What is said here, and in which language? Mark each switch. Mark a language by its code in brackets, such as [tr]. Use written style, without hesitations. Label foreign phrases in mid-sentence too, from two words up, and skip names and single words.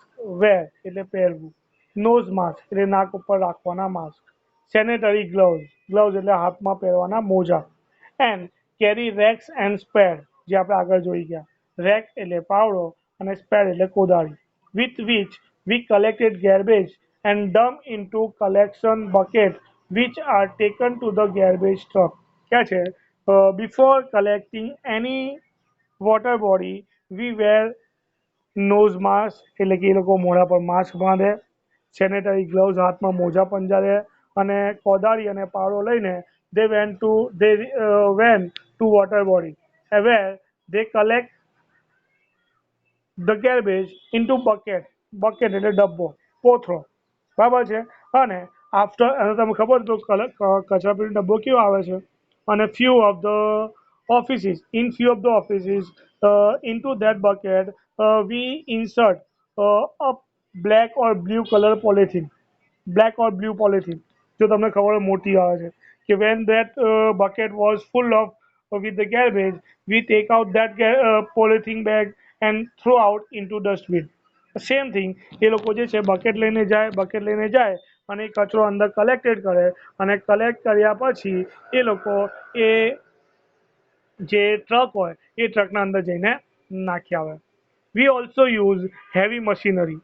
[gu] વેર એટલે પહેરવું, [en] nose mask [gu] એટલે નાક ઉપર રાખવાના માસ્ક. [en] sanitary gloves, [gu] ગ્લવ્સ એટલે હાથમાં પહેરવાના મોજા. [en] and carry rakes and spade, [gu] જે આપણે આગળ જોઈ ગયા. રેક એટલે પાવડો અને સ્પેડ એટલે કોદાળી. [en] with which we collected garbage and dump into collection bucket which are taken to the garbage truck. [gu] ક્યાં છે? [en] Before collecting any water body we wear nose mask [gu] એટલે કે એ લોકો મોઢા પર માસ્ક બાંધે, [en] sanitary gloves [gu] હાથમાં મોજા પંજારે અને કોદાળી અને પાવડો લઈને [en] they went to water body where they collect the garbage into bucket. [gu] બકેટ એટલે ડબ્બો, કોથળો, બરાબર છે. અને આફ્ટર અને તમને ખબર તો કચરાપેટી ડબ્બો કેવો આવે છે. [en] અને few of the offices into that bucket we insert a black or blue color polythene. black or blue polythene, [gu] જો તમને ખબર હોય મોટી આવે છે કે [en] when that bucket was full of with the garbage we take out that polythene bag and throw out into dustbin. same thing [gu] એ લોકો જે છે બકેટ લઈને જાય અને એ કચરો અંદર કલેક્ટેડ કરે અને કલેક્ટ કર્યા પછી એ લોકો એ જે ટ્રક હોય એ ટ્રકના અંદર જઈને નાખી આવે. [en] we also use heavy machinery.